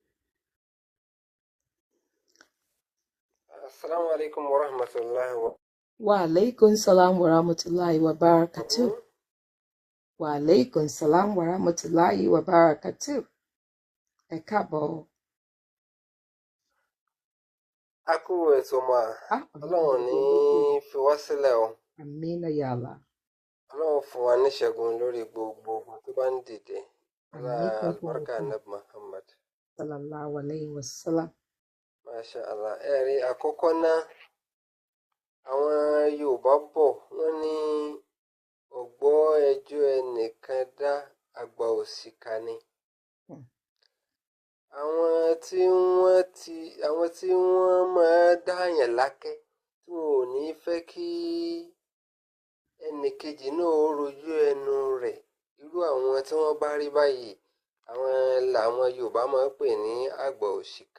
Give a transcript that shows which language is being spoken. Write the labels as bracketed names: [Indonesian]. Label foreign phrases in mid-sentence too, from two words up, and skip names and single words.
[Arabic] السلام عليكم ورحمة الله و وعليكم السلام ورحمة الله وبركاته. وعليكم السلام ورحمة الله وبركاته. [Yoruba] Ẹ káàbọ̀. A kú ètò mà. Ọlọ́run ní fi wá sílẹ̀ o. Àmín [Arabic] يا الله. [Yoruba] Ọlọ́run fún wa níṣẹ́gun lórí gbogbo ogun tó bá ń dìde. Àmín [Hausa] Albarka Nab Muhammad. [Arabic] صلى الله عليه وسلم. ما شاء الله. [Yoruba] Ẹ̀rí àkọ́kọ́ náà, àwọn Yorùbá bọ̀ wọ́n ní ọ̀gbọ́ ẹjọ́ ẹnìkan dá àgbà òṣìkà ni. Àwọn tí wọ́n máa dáyàn lákẹ́ tí wọn ò ní fẹ́ kí ẹnìkejì náà ó rojú ẹnu rẹ̀, irú àwọn tí wọ́n bá rí báyìí àwọn làwọn Yorùbá máa ń pè ní àgbà òṣìkà.